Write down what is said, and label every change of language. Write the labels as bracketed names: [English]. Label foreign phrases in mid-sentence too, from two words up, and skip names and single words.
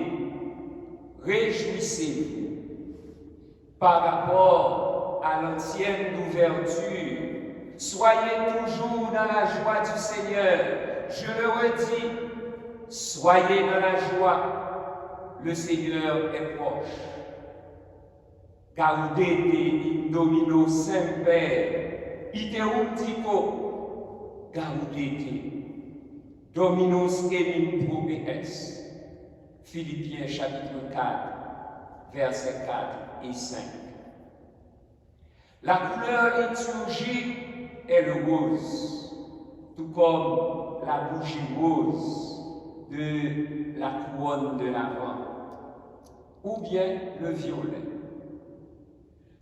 [French] Réjouissez-vous. Par rapport à l'ancienne d'ouverture, soyez toujours dans la joie du Seigneur. Je le redis, soyez dans la joie. Le Seigneur est proche. [Latin] Gaudete in Domino semper, iterum dico, gaudete, Dominus enim probe est. [French] Philippiens chapitre 4, versets 4 et 5. La couleur liturgique est le rose, tout comme la bougie rose de la couronne de l'Avent, ou bien le violet.